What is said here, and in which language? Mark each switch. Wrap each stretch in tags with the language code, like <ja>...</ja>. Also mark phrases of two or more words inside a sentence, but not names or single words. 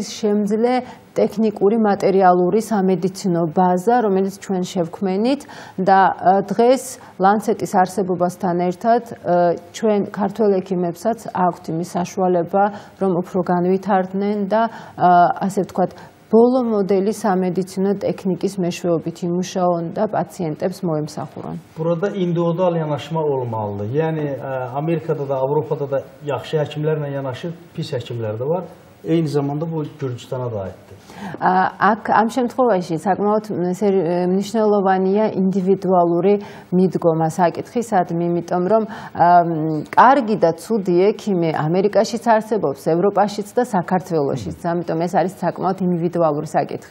<ka>შემძლე ტექნიკური, მატერიალური სამედიცინო ბაზა, რომელიც ჩვენ შევქმნით და დღეს ლანცეტის არსებობასთან ერთად ჩვენ ქართველ ექიმებსაც აქვთ იმის საშუალება, რომ უფრო განვითარდნენ და ასე ვთქვათ, ბოლო მოდელის სამედიცინო ტექნიკის მეშვეობით იმუშაონ და პაციენტებს მოემსახურონ.</ka> <az>Burada individual yanaşma olmalıdır. Yəni Amerikada da, Avropada da yaxşı həkimlərlə yanaşı pis həkimlər də var. Eyni zamanda bu Gürcüstana da aiddir.</az> <ka>აქ ამ შემთხვევაში საკმაოდ მნიშვნელოვანია ინდივიდუალური მიდგომა საკითხისადმი, იმიტომ რომ კარგი და ცუდი ექიმი ამერიკაშიც არსებობს, ევროპაშიც და საქართველოშიც. ამიტომ ეს არის საკმაოდ ინდივიდუალური საკითხი.</ka>